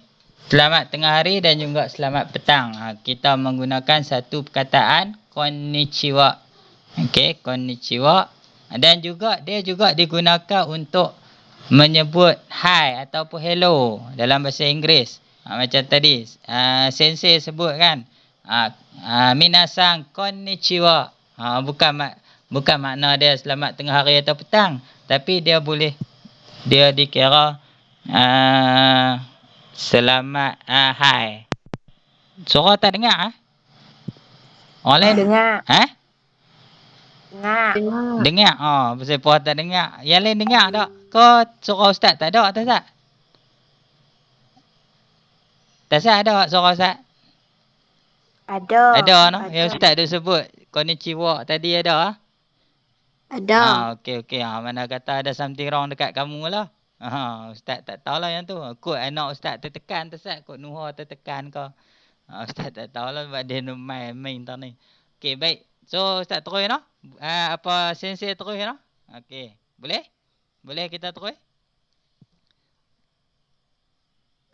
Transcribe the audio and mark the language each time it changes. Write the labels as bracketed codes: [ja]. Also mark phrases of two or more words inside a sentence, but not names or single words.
[ms] Selamat tengah hari dan juga selamat petang. Kita menggunakan satu perkataan konnichiwa. Okey, konnichiwa. Dan juga dia juga digunakan untuk menyebut hi ataupun hello dalam bahasa Inggeris. Macam tadi sensei sebut kan. [ja] 皆さんこんにちは. [ms] Bukan makna dia selamat tengah hari atau petang, tapi dia dikira selamat hai. Suara tak dengar Orang lain dengar. Dengar. Pasal puan tak dengar. Yang lain dengar tak? Kau suara Ustaz tak ada tak Ustaz? Tak Ustaz ada suara Ustaz? Ada no? Yang Ustaz ada sebut konnichiwa tadi ada Ada. Okey. Mana kata ada something wrong dekat kamu lah. Ustaz tak tahulah yang tu. Kot anak Ustaz tertekan Ustaz, kot Nuha tertekan ke. Ustaz tak tahulah sebab dia main tau ni. Okey, baik. So Ustaz terus no. Apa sensei terus no. Okey. Boleh kita terus?